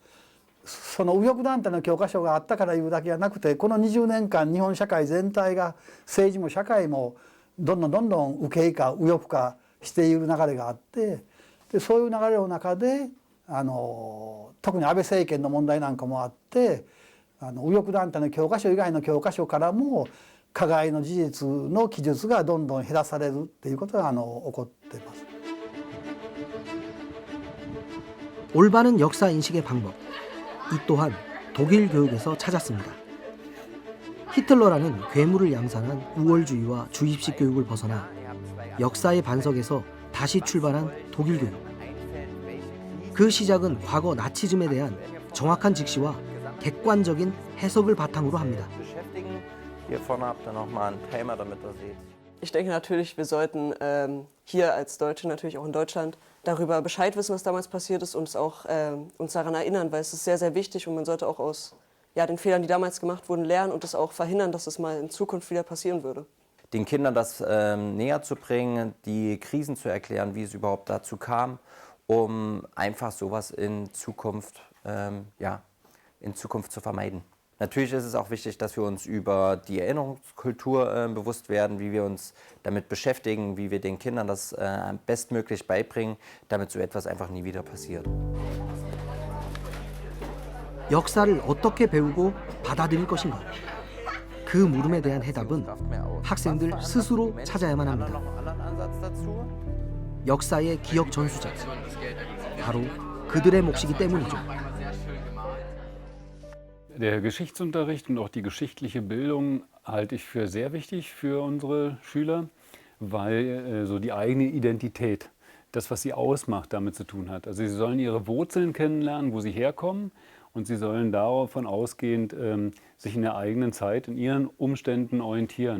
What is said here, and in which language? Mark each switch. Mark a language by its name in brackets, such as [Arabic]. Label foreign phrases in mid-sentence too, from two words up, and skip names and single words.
[Japanese] その右翼団体の教科書があったからいうだけじゃなくて、この20年間日本社会全体が政治も社会もどんどん右傾か右翼化している流れがあって、でそういう流れの中で特に安倍政権の問題なんかもあって、右翼団体の教科書以外の教科書からも加害の事実の記述がどんどん減らされるっていうことが起こっています。 [Korean] 올바른 역사 인식의 방법, 이 또한 독일 교육에서 찾았습니다. 히틀러라는 괴물을 양산한 우월주의와 주입식 교육을 벗어나 역사의 반석에서 다시 출발한 독일 교육. 그 시작은 과거 나치즘에 대한 정확한 직시와 객관적인 해석을 바탕으로 합니다. [German] Ich denke natürlich, wir sollten hier als Deutsche natürlich auch in Deutschland darüber Bescheid wissen, was damals passiert ist, und auch uns daran erinnern, weil es ist sehr, sehr wichtig und man sollte auch aus den Fehlern, die damals gemacht wurden, lernen und es auch verhindern, dass es mal in Zukunft wieder passieren würde. Den Kindern das näher zu bringen, die Krisen zu erklären, wie es überhaupt dazu kam, um einfach sowas in Zukunft zu vermeiden. Natürlich ist es auch wichtig, dass wir uns über die Erinnerungskultur bewusst werden, wie wir uns damit beschäftigen, wie wir den Kindern das bestmöglich beibringen, damit so etwas einfach nie wieder passiert. [Korean] 역사를 어떻게 배우고 받아들일 것인가? 그 물음에 대한 해답은 학생들 스스로 찾아야만 합니다. 역사의 기억 전수자. 바로 그들의 몫이기 때문이죠. [German] Der Geschichtsunterricht und auch die geschichtliche Bildung halte ich für sehr wichtig für unsere Schüler, weil so die eigene Identität, das, was sie ausmacht, damit zu tun hat. Also sie sollen ihre Wurzeln kennenlernen, wo sie herkommen, und sie sollen davon ausgehend sich in der eigenen Zeit, in ihren Umständen orientieren.